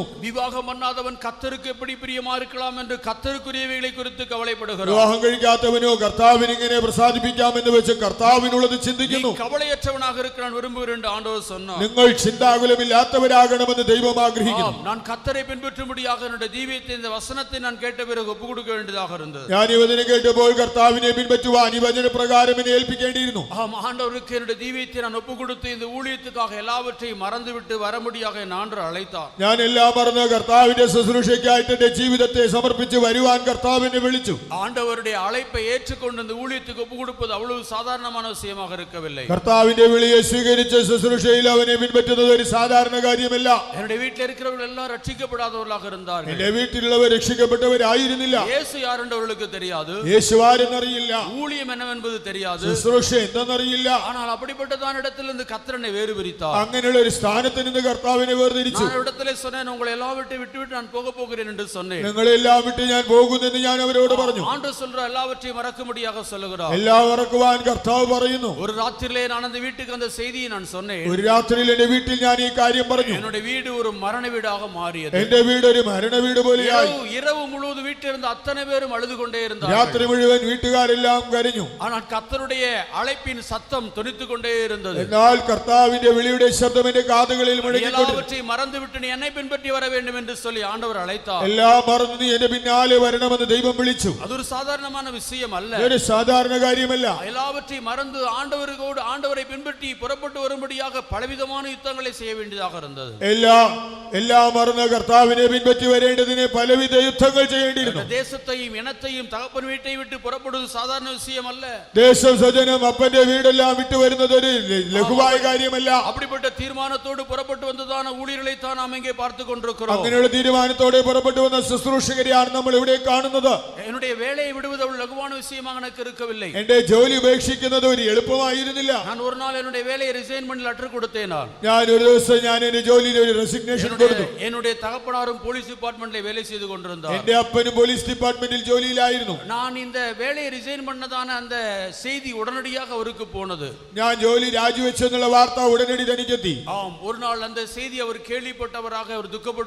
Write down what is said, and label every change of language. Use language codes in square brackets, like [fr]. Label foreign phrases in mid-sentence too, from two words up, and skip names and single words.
[ta] விவாகம் பண்ணாதவன் கர்த்தருக்கு எப்படி பிரியமா இருக்கலாம் என்று கர்த்தருக்குரியவைகளை குறித்து கவலைப்படுகிறார். [ml] വിവാഹം കഴിക്കാത്തവനോ കർത്താവിനെ എങ്ങനെ പ്രസാദിപ്പിക്കാമെന്ന് വെച്ച് കർത്താവിനുള്ളത് ചിന്തിക്കുന്നു. [ta] கவலையற்றவனாக இருக்கிறான் விரும்புகிறேன் என்று ஆண்டவர் சொன்னார். [ml] നിങ്ങൾ ചിന്താകുലമില്ലാത്തവരാകണമെന്ന് ദൈവം ആഗ്രഹിക്കുന്നു. [ta] நான் கர்த்தரை பின்பற்றும்படியாக என்னுடைய ஜீவியத்தை இந்த வசனத்தை நான் கேட்ட பிறகு ஒப்பு கொடுக்க வேண்டியதாக இருந்தது. [ml] ഞാൻ ഈ വചനം കേട്ടപ്പോൾ കർത്താവിനെ പിൻപറ്റുവാൻ ഈ വചന പ്രകാരം എന്നെ ഏൽപ്പിക്കേണ്ടിയിരുന്നു. [ta] ஆண்டவருக்கு என்னுடைய ஜீவியத்தை நான் ஒப்பு கொடுத்து இந்த ஊழியத்துக்காக எல்லாவற்றையும் மறந்துவிட்டு வரும்படியாக என் ஆண்டவர் அழைத்தார். [ml] ഞാൻ എല്ലാം മറന്ന് കർത്താവിന്റെ ശുശ്രൂഷയ്ക്കായിട്ട് എന്റെ ജീവിതത്തെ സമർപ്പിച്ച് വരുവാൻ കർത്താവിനെ വിളിച്ചു. [ta] ஆண்டவருடைய அழைப்பை ஏற்றுக்கொண்டு இந்த ஊழியத்துக்கு ஒப்பு கொடுப்பது அவ்வளவு சாதாரணமான விஷயமாக இருக்கவில்லை. [ml] കർത്താവിന്റെ വിളിയെ സ്വീകരിച്ച് ശുശ്രൂഷയിൽ അവനെ പിൻപറ്റുന്നത് ഒരു സാധാരണ കാര്യമല്ല. [ta] என்னுடைய வீட்டில் இருக்கிறவர்கள் எல்லாம் ரட்சிக்கப்படாதவர்களாக இருந்தார்கள். [ml] എന്റെ വീട്ടിലുള്ളവർ രക്ഷിക്കപ്പെട്ടവരായിരുന്നില്ല. [ta] இயேசு யார் என்று அவர்களுக்கு தெரியாது. [ml] യേശു ആരെന്നറിയില്ല. [ta] ஊழியம் என்னவென்பது தெரியாது. [ml] ശുശ്രൂഷ എന്തെന്നറിയില്ല. [ta] ஆனால் அப்படிப்பட்டதான இடத்திலிருந்து கர்த்தரை வேறு பிரித்தார். [ml] അങ്ങനെയുള്ള ഒരു സ്ഥാനത്ത് നിന്ന് കർത്താവിനെ വേർതിരിച്ചു. [ta] நான் இடத்திலே சொன்னேன், உங்களை எல்லாவற்றையும் விட்டுவிட்டு நான் போக போகிறேன் என்று சொன்னேன். [ml] നിങ്ങളെല്ലാം വിട്ട് ഞാൻ പോകുന്നെന്ന് ഞാൻ അവരോട് പറഞ്ഞു. [ta] ஆண்டவர் சொல்ற எல்லாவற்றையும் மறக்கும்படியாக சொல்லுகிறார். [ml] എല്ലാം മറക്കുവാൻ കർത്താവ് പറയുന്നു. [ta] ஒரு ராத்திரியிலே நான் அந்த வீட்டுக்கு அந்த செய்தியை நான் சொன்னேன். [ml] ഒരു രാത്രിയിൽ എന്റെ വീട്ടിൽ ഞാൻ ഈ കാര്യം പറഞ്ഞു. [ta] என்னுடைய வீடு ஒரு மரண வீடாக மாறியது. [ml] എന്റെ വീട് ഒരു മരണ വീട് പോലെയായി. [ta] இரவு முழுவதும் வீட்டில் இருந்த அத்தனை பேரும் அழுது கொண்டே இருந்தார்கள். [ml] രാത്രി മുഴുവൻ വീട്ടുകാരെല്ലാം കരഞ്ഞു. [ta] ஆனால் கர்த்தருடைய அழைப்பின் சத்தம் தொனித்துக் கொண்டே இருந்தது. [ml] എന്നാൽ കർത്താവിന്റെ വിളിയുടെ ശബ്ദം എന്റെ കാതുകളിൽ മുഴങ്ങിക്കൊണ്ടിരുന്നു. [ta] எல்லாவற்றையும் மறந்துவிட்டு நீ என்னை பின்பற்றி வர வேண்டும் என்று சொல்லி ஆண்டவர் அழைத்தார். [ml] എല്ലാം മറന്ന് നീ എന്റെ പിന്നാലെ വരണമെന്ന് ദൈവം വിളിച്ചു. [ta] அது ஒரு சாதாரணமான விஷயம் அல்ல. [ml] ഒരു സാധാരണ കാര്യമല്ല. [ta] எல்லாவற்றையும் மறந்து ஆண்டவரை பின்பற்றி புறப்பட்டு வரும்படியாக பலவிதமான யுத்தங்களை செய்ய வேண்டியதாக இருந்தது. [ml] എല്ലാം മറന്ന് കർത്താവിനെ പിൻപറ്റി വരേണ്ടതിന് പലവിധ യുദ്ധങ്ങൾ ചെയ്യേണ്ടിയിരുന്നു. [ta] தேசத்தையும் இனத்தையும் தகப்பன் வீட்டை விட்டு புறப்படுவது சாதாரண விஷயம் அல்ல. [ml] ദേശം സ്വജനം അപ്പന്റെ വീടെല്ലാം വിട്ടു വരുന്നത് ഒരു ലഘുവായ കാര്യമല്ല. [ta] அப்படிப்பட்ட தீர்மானத்தோடு புறப்பட்டு வந்ததான ஊழியர்களை தான் நாம் இங்கே பார்த்து கொண்டிருக்கிறோம். [ml] അങ്ങനെയുള്ള തീരുമാനത്തോടെ പുറപ്പെട്ടു വന്ന ശുശ്രൂഷകരെയാണ് നമ്മൾ ഇവിടെ കാണുന്നത്. [ta] என்னுடைய வேலையை விடுவது அவ்வளவு லகுவான விஷயமாக எனக்கு இருக்கவில்லை. [ml] എന്റെ ജോലി ഉപേക്ഷിക്കുന്നത് ഒരു എളുപ്പമായിരുന്നില്ല. [ta] நான் ஒரு நாள் என்னுடைய வேலையை ரிசைன் பண்ணி லெட்டர் கொடுத்தேன். [ml] ഞാൻ ഒരു ദിവസം എന്റെ ജോലിയിൽ ഒരു റെസിഗ്നേഷൻ കൊടുത്തു. [ta] என்னுடைய தகப்பனாரும் [en] police department [ta] வேலை செய்து கொண்டிருந்தார். [ml] എന്റെ അപ്പനും [en] police department [ml] ജോലിയിലായിരുന്നു. [ta] நான் இந்த வேலையை ரிசைன் பண்ணதான அந்த செய்தி உடனடியாக அவருக்கு போனது. [ml] ഞാൻ ജോലി രാജിവെച്ചെന്നുള്ള വാർത്ത ഉടനടി തനിക്കെത്തി. [ta] ஆம், ஒரு நாள் அந்த செய்தி அவர் கேள்விப்பட்டவராக அவர் துக்கப்பட்டு கொண்டிருந்தார்.